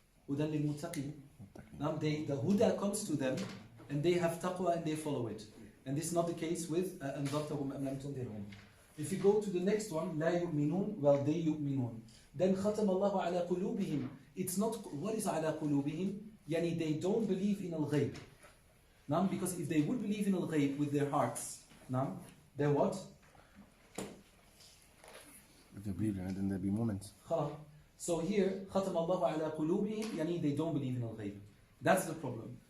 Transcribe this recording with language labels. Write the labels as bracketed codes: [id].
[ar] هُدًى لِلْمُتَّقِينَ. [en] Now the huda comes to them and they have taqwa and they follow it. And this is not the case with [ar] أَنذَرْتَهُمْ أَمْ لَمْ تُنذِرْهُمْ. [en] If you go to the next one, [ar] لَا يُؤْمِنُونَ, [en] well, they [ar] يُؤْمِنُون. [en] Then [ar] ختم الله على قلوبهم. [en] It's not, what is [ar] على قلوبهم? [en] Yani they don't believe in al-Ghayb. Now, because if they would believe in al-Ghayb with their hearts, now, then what? If they believe in it, then there'll be moments. So here, [ar] ختم الله على قلوبهم, [en] yani they don't believe in al-Ghayb. That's the problem.